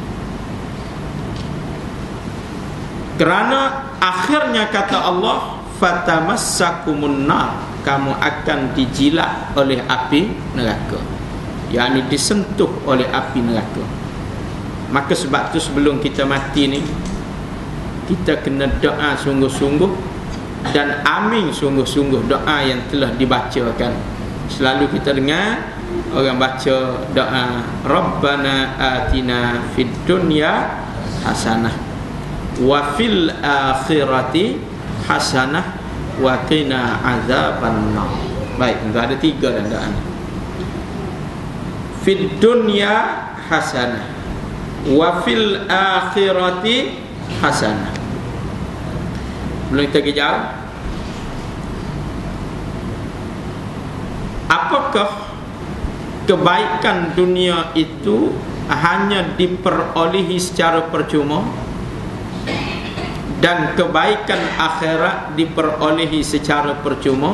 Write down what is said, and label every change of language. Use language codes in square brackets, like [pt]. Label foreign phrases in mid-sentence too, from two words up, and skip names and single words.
[ms] Kerana akhirnya kata Allah [ar] فتمسكم النار, [ms] kamu akan dijilat oleh api neraka, yakni disentuh oleh api neraka. Maka sebab tu sebelum kita mati ni, kita kena doa sungguh-sungguh dan amin sungguh-sungguh doa yang telah dibacakan. Selalu kita dengar orang baca doa [ar] ربنا آتنا في الدنيا حسنة وفي الآخرة حسنة وقنا عذاب النار. [ms] Baik, ada 3 dan doa. [ar] في الدنيا حسنة وفي الآخرة حسنة. [ms] Belum kita kejar. Apakah kebaikan dunia itu hanya diperolehi secara percuma dan kebaikan akhirat diperolehi secara percuma?